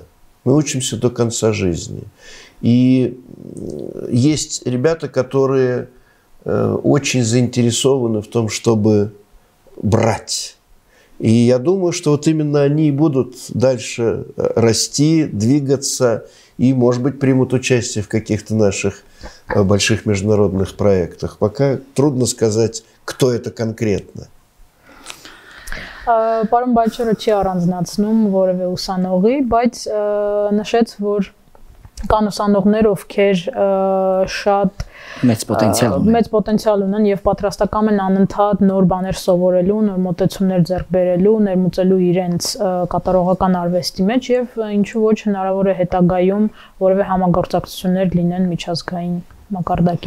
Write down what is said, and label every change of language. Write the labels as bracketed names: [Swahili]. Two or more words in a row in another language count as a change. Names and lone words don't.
[Russian] Мы учимся до конца жизни. И есть ребята, которые очень заинтересованы в том, чтобы брать. И я думаю, что вот именно они и будут дальше расти, двигаться и, может быть, примут участие в каких-то наших больших международных проектах. Пока трудно сказать, кто это конкретно. [Armenian] Պարոն Բայչերը չի առանձնացնում որևէ ուսանողի, բայց նշեց, որ կան ուսանողներ, ովքեր շատ մեծ պոտենցիալ ունեն եւ պատրաստական են անընդհատ նոր բաներ սովորելու, նոր մոտեցումներ ձեռք բերելու, ներմուծելու իրենց կատարողական արվեստի մեջ եւ ինչու ոչ հնարավոր է հետագայում որևէ համագործակցություններ լինեն միջազգային մակարդակի։